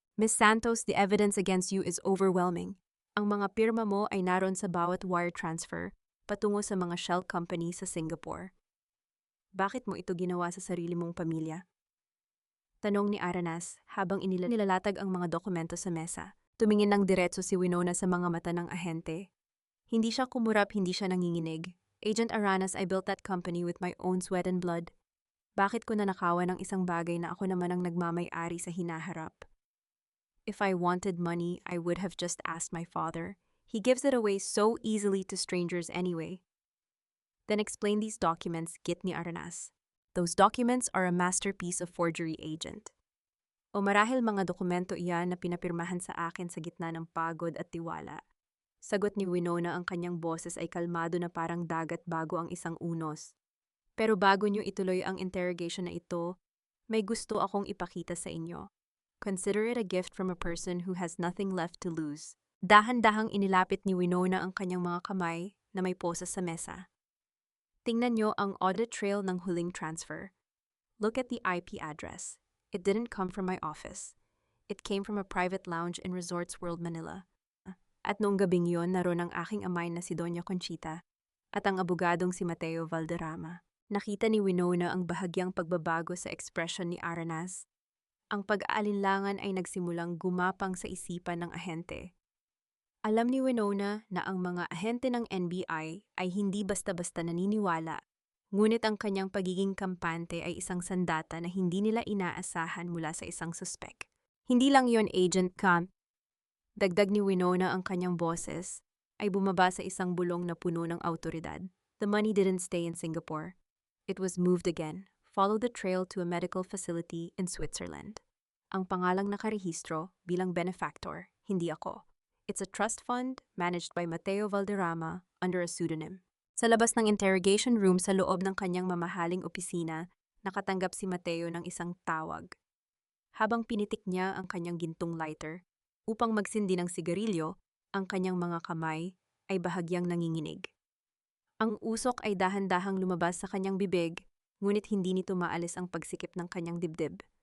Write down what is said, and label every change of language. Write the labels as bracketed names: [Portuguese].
[English] Miss Santos, the evidence against you is overwhelming. [Filipino] Ang mga pirma mo ay naroon sa bawat wire transfer patungo sa mga shell company sa Singapore. Bakit mo ito ginawa sa sarili mong pamilya? Tanong ni Aranas habang nilalatag ang mga dokumento sa mesa. Tumingin ng diretso si Winona sa mga mata ng ahente. Hindi siya kumurap, hindi siya nanginginig. [English] Agent Aranas, I built that company with my own sweat and blood. [Filipino] Bakit ko nanakawan ng isang bagay na ako naman ang nagmamay-ari sa hinaharap? [English] If I wanted money, I would have just asked my father. He gives it away so easily to strangers anyway. Then explain these documents, [Filipino] git ni Aranas. [English] Those documents are a masterpiece of forgery, agent. [Filipino] O marahil mga dokumento iyan na pinapirmahan sa akin sa gitna ng pagod at tiwala. Sagot ni Winona, ang kanyang boses ay kalmado na parang dagat bago ang isang unos. Pero bago niyo ituloy ang interrogation na ito, may gusto akong ipakita sa inyo. [English] Consider it a gift from a person who has nothing left to lose. [Filipino] Dahan-dahang inilapit ni Winona ang kanyang mga kamay na may posas sa mesa. Tingnan niyo ang audit trail ng huling transfer. [English] Look at the IP address. It didn't come from my office. It came from a private lounge in Resorts World Manila. [Filipino] At noong gabing yon, naroon ang aking amay na si Doña Conchita at ang abogadong si Mateo Valderrama. Nakita ni Winona ang bahagyang pagbabago sa ekspresyon ni Aranas Ang pag-aalinlangan ay nagsimulang gumapang sa isipan ng ahente. Alam ni Winona na ang mga ahente ng NBI ay hindi basta-basta naniniwala, ngunit ang kanyang pagiging kampante ay isang sandata na hindi nila inaasahan mula sa isang suspek. Hindi lang yon, Agent Camp. Dagdag ni Winona ang kanyang boses, ay bumaba sa isang bulong na puno ng autoridad. [English] The money didn't stay in Singapore. It was moved again. Follow the trail to a medical facility in Switzerland. [Filipino] Ang pangalang nakarehistro bilang benefactor, hindi ako. [English] It's a trust fund managed by Mateo Valderrama under a pseudonym. [Filipino] Sa labas ng interrogation room sa loob ng kanyang mamahaling opisina, nakatanggap si Mateo ng isang tawag. Habang pinitik niya ang kanyang gintong lighter, upang magsindi ng sigarilyo, ang kanyang mga kamay ay bahagyang nanginginig. Ang usok ay dahan-dahang lumabas sa kanyang bibig, ngunit hindi nito maalis ang pagsikip ng kanyang dibdib.